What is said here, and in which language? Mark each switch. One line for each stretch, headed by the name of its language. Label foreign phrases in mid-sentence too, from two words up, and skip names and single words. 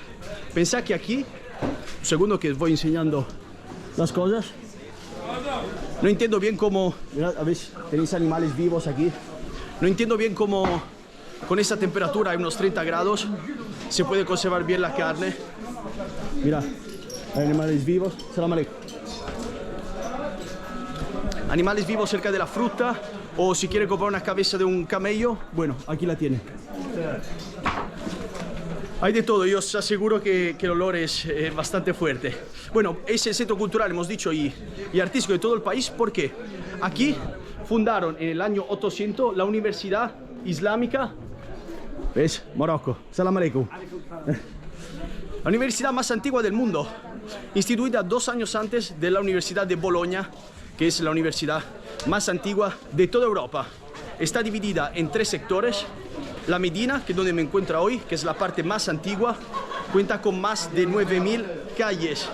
Spanish: Pensad que aquí, un segundo que os voy enseñando las cosas. No entiendo bien cómo, mirad, a ver, tenéis animales vivos aquí. No entiendo bien cómo con esta temperatura, hay unos 30 grados, se puede conservar bien la carne. Mira, hay animales vivos.
Arabic: السلام عليكم.
Spanish: Animales vivos cerca de la fruta, o si quiere comprar una cabeza de un camello, bueno, aquí la tiene. Hay de todo, yo os aseguro que el olor es bastante fuerte. Bueno, es el centro cultural, hemos dicho, y artístico de todo el país, porque aquí fundaron en el año 800 la Universidad Islámica. ¿Ves? Marruecos.
Arabic: السلام عليكم.
Spanish: La universidad más antigua del mundo, instituida 2 años antes de la Universidad de Bolonia, que es la universidad más antigua de toda Europa. Está dividida en 3 sectores. La Medina, que es donde me encuentro hoy, que es la parte más antigua, cuenta con más de 9000 calles.